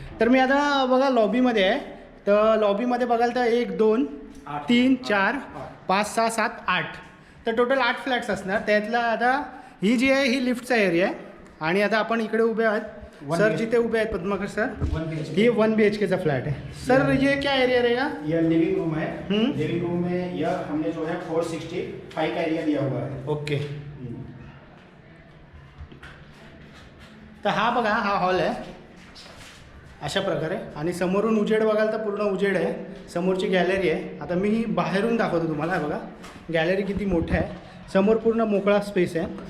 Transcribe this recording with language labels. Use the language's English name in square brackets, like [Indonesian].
[Marathi] तर मी आता बघा लॉबीमध्ये आहे. तर लॉबीमध्ये बघाल तर 1 2 3 4 5 6 7 8 तर टोटल 8 फ्लॅट्स असणार. त्यातला आता ही जी आहे ही लिफ्टचा एरिया आहे आणि आता आपण इकडे उभे आहात सर जिथे उभे आहेत पद्माकर सर [English] 1 BHK [Hindi] ये 1 BHK का फ्लैट है सर ये क्या एरिया रहेगा यह लिविंग रूम है। हम्म। लिविंग रूम में यह हमने जो है 465 का एरिया दिया हुआ है। [Marathi] ओके तर हा बघा हा हॉल आहे अशा प्रकारे आणि समोरून उजेड बघाल तर पूर्ण उजेड आहे समोरची गॅलरी आहे आता मी बाहेरून दाखवतो तुम्हाला बघा गॅलरी किती मोठं आहे समोर पूर्ण मोकळा स्पेस आहे